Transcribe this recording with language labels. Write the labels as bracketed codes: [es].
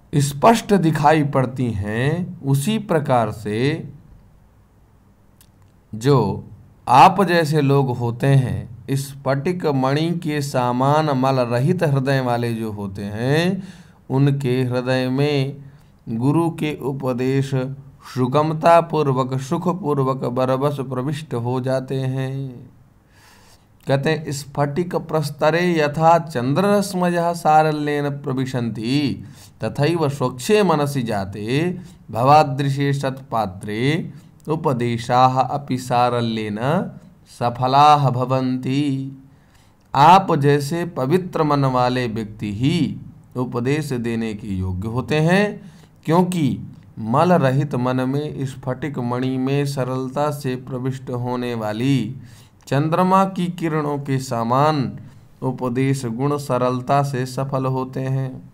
[hi] स्पष्ट दिखाई पड़ती हैं, उसी प्रकार से जो आप जैसे लोग होते हैं, स्फटिक मणि के समान मल रहित हृदय वाले जो होते हैं, उनके हृदय में गुरु के उपदेश सुगमता पूर्वक, सुख पूर्वक बरबस प्रविष्ट हो जाते हैं। कहते हैं [sa] स्फटिक प्रस्तरे यथा चंद्ररश्मयः सारल्येन प्रविशन्ति, तथैव स्वच्छे मनसि जाते भवादृशे सत्पात्रे उपदेशाः अपि सारल्येन सफलाः भवन्ति। [hi] आप जैसे पवित्र मन वाले व्यक्ति ही उपदेश देने के योग्य होते हैं, क्योंकि मल रहित मन में स्फटिक मणि में सरलता से प्रविष्ट होने वाली चंद्रमा की किरणों के समान उपदेश गुण सरलता से सफल होते हैं।